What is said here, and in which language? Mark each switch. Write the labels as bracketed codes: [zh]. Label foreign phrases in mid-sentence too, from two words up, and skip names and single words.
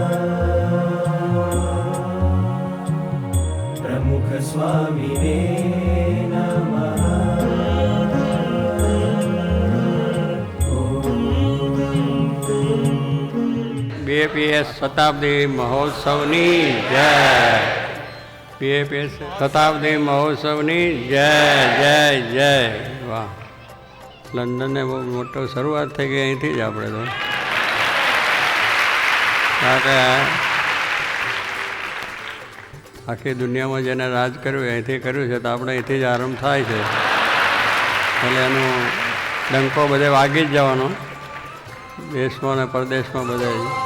[sa] प्रमुख स्वामिने नमः। [gu] બીએપીએસ શતાબ્દી મહોત્સવની જય। બીએપીએસ શતાબ્દી મહોત્સવની જય જય જય। वाह, લંડનને બહુ મોટો શરૂઆત થઈ ગઈ અહીંથી જ આપણે તો, કારણ કે આખી દુનિયામાં જેને રાજ કર્યું અહીંથી કર્યું છે, તો આપણે અહીંથી જ આરંભ થાય છે, એટલે એનો ડંકો બધે વાગી જ જવાનો, દેશમાં ને પરદેશમાં બધે.